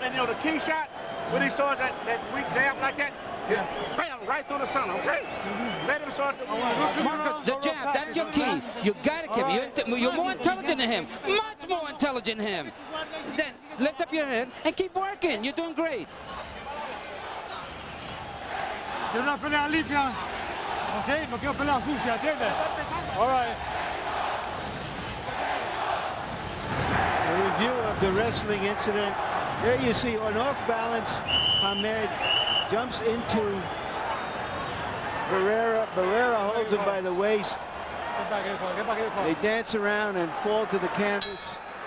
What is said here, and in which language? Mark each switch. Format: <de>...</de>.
<en>And, you know, the key shot, when he saws that weak jab like that, bam, right through the center, okay? Let him start the Marco, the jab, that's your key. You got to keep it. You're more intelligent than him. Much more intelligent than him. Then lift up your head and keep working. You're doing great.</en> <es>Quiero una pelea limpia, ¿ok? No quiero pelea sucia, ¿entiendes?</es> <en>All right. A review of the wrestling incident. There you see, on off balance, Hamed jumps into Barrera. Barrera holds him by the waist. They dance around and fall to the canvas.</en>